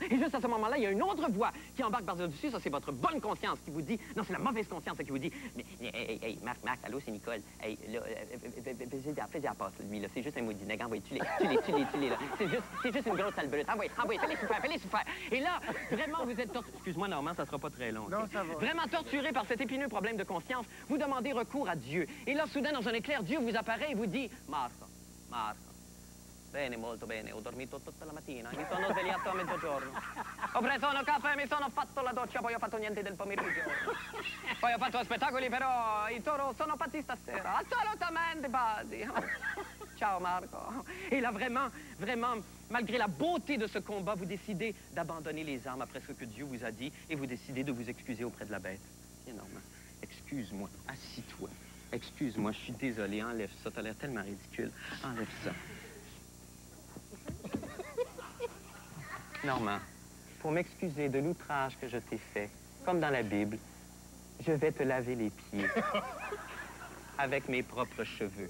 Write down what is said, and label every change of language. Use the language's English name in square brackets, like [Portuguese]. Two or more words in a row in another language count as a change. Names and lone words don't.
[French] Et juste à ce moment-là, il y a une autre voix qui embarque par-dessus, ça c'est votre bonne conscience qui vous dit, non, c'est la mauvaise conscience qui vous dit, mais, hey, Marc, allô, c'est Nicole, hey, là, fais-y la passe, lui, là, c'est juste un maudit nègre, envoie, tue-les, là, c'est juste une grosse sale envoie, fais-les souffrir. Et là, vraiment, vous êtes torturé, excuse-moi, Normand, ça sera pas très long. Non, ça va. Vraiment torturé par cet épineux problème de conscience, vous demandez recours à Dieu. Et là, soudain, dans un éclair, Dieu vous apparaît et vous dit, [Italian] Marco, bene, molto bene, ho dormito tutta la mattina, mi sono svegliato a mezzogiorno. Ho preso un caffè, mi sono fatto la doccia, poi ho fatto niente del pomeriggio. Poi ho fatto spettacoli, però i toro sono pazzi stasera. Assolutamente pazzi. Ciao Marco. [French] Et là, vraiment, malgré la beauté de ce combat, vous décidez d'abandonner les armes après ce que Dieu vous a dit et vous décidez de vous excuser auprès de la bête. C'est énorme. Excuse-moi, assis-toi. Excuse-moi, je suis désolé, enlève ça, t'as l'air tellement ridicule. Enlève ça. Normand, pour m'excuser de l'outrage que je t'ai fait, comme dans la Bible, je vais te laver les pieds avec mes propres cheveux.